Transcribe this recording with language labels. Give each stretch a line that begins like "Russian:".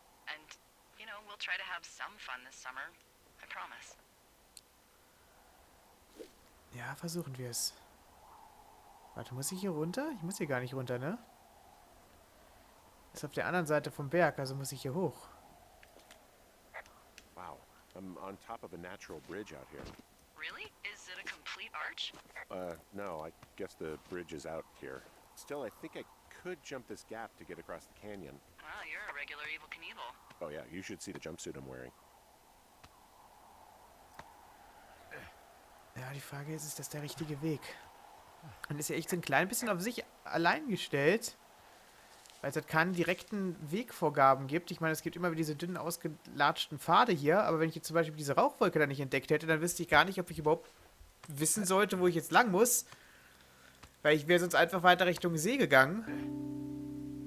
English: And, you know, we'll try to have some fun this summer. I promise.
German: Ja, versuchen wir es. Warte, muss ich hier runter? Ich muss hier gar nicht runter, ne? Ist auf der anderen Seite vom Berg, also muss ich hier hoch.
English: Wow, I'm on top of a natural bridge out here. Really? Is it a complete arch? No, I guess the bridge is out here. Still, I think I could jump this gap to get across the canyon. Wow, you're a regular Evel Knievel. Oh yeah, you should see the jumpsuit I'm wearing.
German: Ja, die Frage ist das der richtige Weg? Und ist ja echt so ein klein bisschen auf sich allein gestellt, weil es halt keine direkten Wegvorgaben gibt. Ich meine, es gibt immer wieder diese dünnen, ausgelatschten Pfade hier, aber wenn ich jetzt zum Beispiel diese Rauchwolke da nicht entdeckt hätte, dann wüsste ich gar nicht, ob ich überhaupt wissen sollte, wo ich jetzt lang muss, weil ich wäre sonst einfach weiter Richtung See gegangen.